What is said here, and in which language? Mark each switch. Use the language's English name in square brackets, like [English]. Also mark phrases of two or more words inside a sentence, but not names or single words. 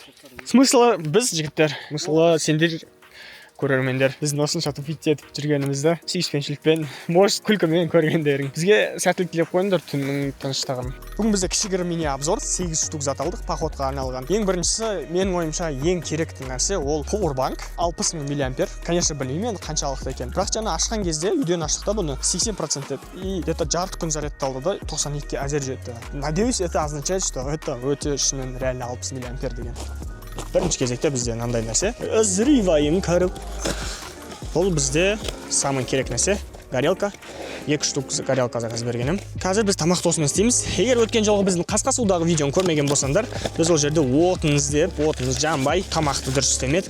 [Kazakh] Смыслы біз жігіттер, смыслы сендер көрермендер, біздің осынша тупить етіп жүргенімізді сүйіспеншілікпен, может күлкімен көргендерің. Бізге сәттілік тілеп қойыңдар түннің тыныштығын. Бүгін бізде кішігірім [Russian] мини обзор, [Kazakh] 8 штук зат алдық походқа арналған. Ең біріншісі, менің ойымша ең керекті нәрсе ол Powerbank 60 000 мА. Конечно, білмеймін енді қаншалықты екен. Бірақ жаңа ашқан кезде үйден аштық та бұны 80% [Russian] и где-то [Kazakh] жарты күн зарядталды да 92-ке әзер жетті. [Russian] Надеюсь, это означает, что это [Kazakh] өте шынымен реально 60 000 мА деген. Бірінші кезекте бізде мынандай нәрсе. Ызриваем кіріп. Бұл бізде самый керек нәрсе. Горелка. 2 штук горелка заказ бергенім. Қазір біз тамақты осымен істейміз. Егер өткен жолғы біздің қасқа судағы видеоны көрмеген болсаңдар, біз ол жерде отын іздеп, отынымыз жанбай, тамақты дұрыс істемеді.